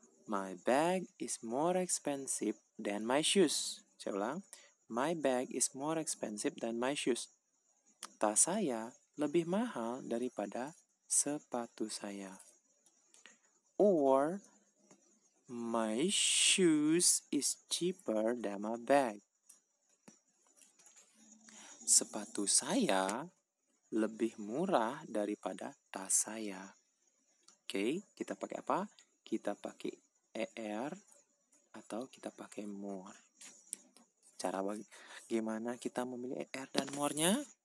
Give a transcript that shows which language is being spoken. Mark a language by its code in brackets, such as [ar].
[en] My bag is more expensive than my shoes. [id] Saya ulang. [en] My bag is more expensive than my shoes. [id] Tas saya lebih mahal daripada sepatu saya. [en] Or my shoes is cheaper than my bag. [id] Sepatu saya lebih murah daripada tas saya. Oke, kita pakai apa? Kita pakai er atau kita pakai more. Cara bagaimana kita memilih er dan more-nya?